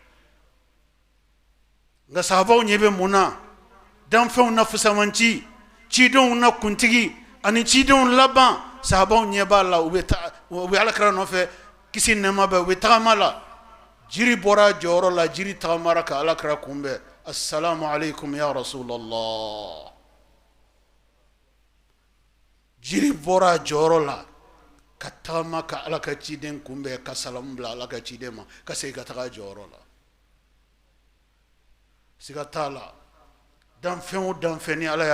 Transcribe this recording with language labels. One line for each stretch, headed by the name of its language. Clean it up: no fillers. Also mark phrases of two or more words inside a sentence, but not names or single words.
Bambara: nka sahabaw ɲɛ bɛ mun na danfɛnw na fusamanci cidenw na kuntigi ani cidenw laban sahabaw ɲɛ b'a la u bɛ Alakira nɔfɛ kisi nɛɛma bɛ u bɛ tagama la jiri bɔra jɔyɔrɔ la jiri tagamara ka Alakira kunbɛn
Arabic: السلام عليكم يا رسول الله
Bambara: jiri bɔra jɔyɔrɔ la ka tagama ka Ala ka ciden kunbɛn ka salamu bila Ala ka ciden ma ka segin ka taga jɔyɔrɔ la siga t'a la danfɛn o danfɛn ni Ala y'a